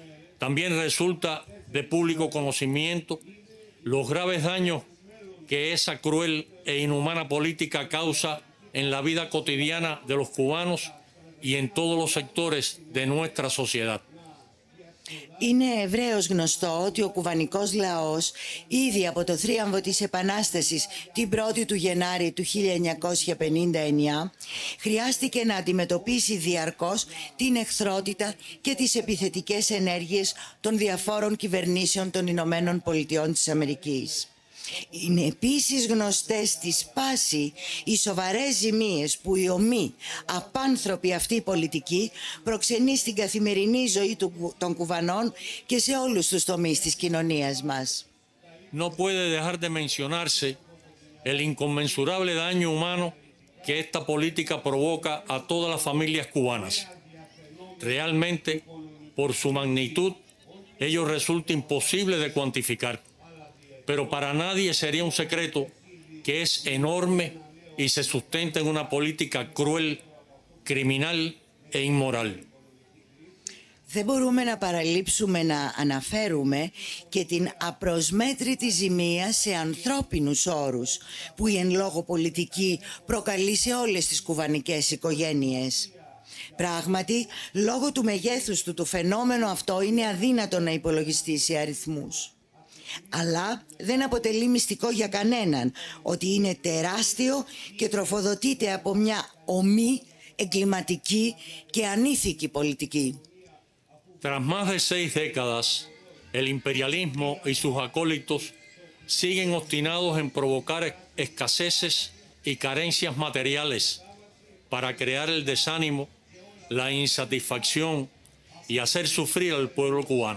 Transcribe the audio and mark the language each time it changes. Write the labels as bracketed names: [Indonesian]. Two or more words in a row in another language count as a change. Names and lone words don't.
[Spanish] También resulta de público conocimiento los graves daños que esa cruel e inhumana política causa en la vida cotidiana de los cubanos y en todos los sectores de nuestra sociedad. [Greek] Είναι ευρέως γνωστό ότι ο κουβανικός λαός ήδη από το θρίαμβο της Επανάστασης την 1η του Γενάρη του 1959 χρειάστηκε να αντιμετωπίσει διαρκώς την εχθρότητα και τις επιθετικές ενέργειες των διαφόρων κυβερνήσεων των Ηνωμένων Πολιτειών της Αμερικής. Είναι επίσης γνωστές στη σπάση οι σοβαρές ζημίες που η ομή απάνθρωπη αυτή πολιτική προξενεί στην καθημερινή ζωή των Κουβανών και σε όλους τους τομείς της κοινωνίας μας. [Spanish] No puede dejar de mencionarse el inconmensurable daño humano que esta política provoca a todas las familias cubanas. Realmente, por su magnitud, ello resulta imposible de cuantificar. Pero para nadie sería un secreto que es enorme y se sustenta en una política cruel, criminal e inmoral. [Greek] Δεν μπορούμε να παραλείψουμε να αναφέρουμε και την απροσμέτρητη ζημία σε ανθρώπινους όρους που η εν λόγω πολιτική προκαλεί σε όλες τις κουβανικές οικογένειες. Πράγματι, λόγω του μεγέθους του το φαινόμενο αυτό είναι αδύνατο να υπολογιστεί σε αριθμούς. Αλλά δεν αποτελεί μυστικό για κανέναν ότι είναι τεράστιο και τροφοδοτείται από μια ομή, εγκληματική και ανήθικη πολιτική. [Spanish] Tras más de 6 décadas, el imperialismo y sus acólitos siguen obstinados en provocar escaseces y carencias materiales para crear el desánimo, la insatisfacción y hacer sufrir al pueblo cubano.